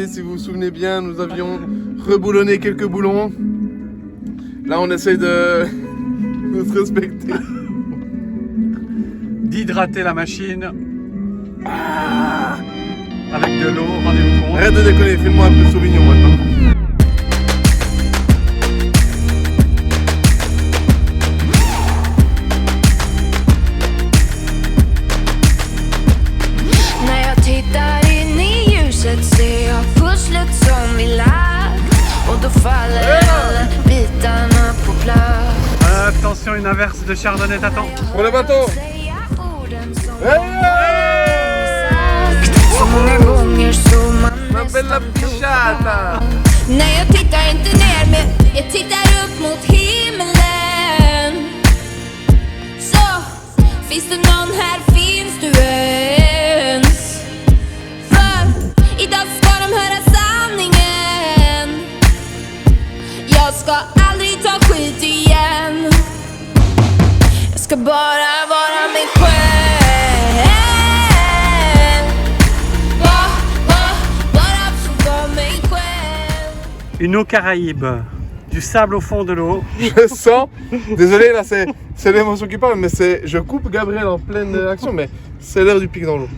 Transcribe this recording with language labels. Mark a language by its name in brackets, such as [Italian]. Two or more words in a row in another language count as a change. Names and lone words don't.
[French] Si vous vous souvenez bien, nous avions reboulonné quelques boulons. Là on essaye de se respecter. D'hydrater la machine avec de l'eau, rendez-vous compte. Arrête de déconner, fais-moi un peu Sauvignon maintenant. [Swedish] När jag tittar in i ljuset ser jag pusslet som vi lagt och då faller alla bitarna på plats. [French] Attention, une inverse de chardonnay t'attend. Pour le bateau. [Swedish] Så många gånger så man [Italian] Ma bella pisciata. [Swedish] Nej, jag tittar inte ner men jag tittar upp mot himlen. Så, finns det någon här, finns du ens? För idag ska de höra sanningen. Jag ska aldrig ta skit igen. Jag ska bara vara mig själv. [French] Une eau Caraïbe, du sable au fond de l'eau. Je sens, désolé là c'est l'émotion qui parle, mais je coupe Gabriel en pleine action, mais c'est l'heure du pic dans l'eau.